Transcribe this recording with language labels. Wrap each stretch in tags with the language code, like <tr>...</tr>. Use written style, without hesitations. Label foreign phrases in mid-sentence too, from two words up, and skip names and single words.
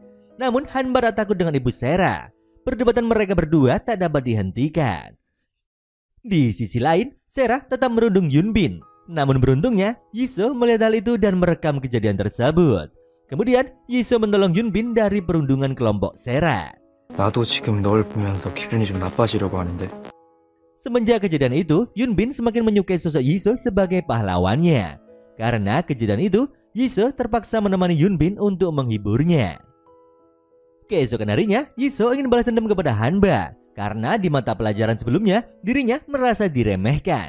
<id>Namun Hanba tak takut dengan Ibu Sera. Perdebatan mereka berdua tak dapat dihentikan. Di sisi lain, Sera tetap merundung Yunbin. Namun beruntungnya, Yiso melihat hal itu dan merekam kejadian tersebut. Kemudian, Yiso menolong Yunbin dari perundungan kelompok Sera.</id> <ko>나도 지금 널 보면서 기분이 좀 나빠지려고 하는데.</ko> <id>Semenjak kejadian itu, Yunbin semakin menyukai sosok Yiso sebagai pahlawannya. Karena kejadian itu, Yiso terpaksa menemani Yunbin untuk menghiburnya. Keesokan harinya, Yiso ingin balas dendam kepada Hanba. Karena di mata pelajaran sebelumnya, dirinya merasa diremehkan.</id>